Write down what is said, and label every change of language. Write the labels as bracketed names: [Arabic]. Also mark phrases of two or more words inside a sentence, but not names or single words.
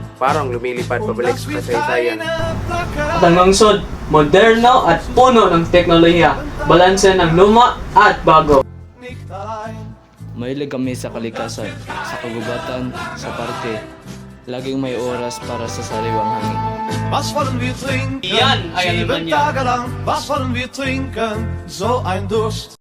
[Filipino] Parang lumilipad pabalik sa kasaysayan. At ang lungsod, moderno at puno ng teknolohiya, balanse ng luma at bago. Mahilig kami sa kalikasan, sa kagubatan, sa parke. Laging may oras para sa sariwang hangin. [German] Was wollen wir trinken? [Filipino] Iyan ay 7 Alemanya. [German] Tage lang. Was wollen wir trinken? So ein Durst.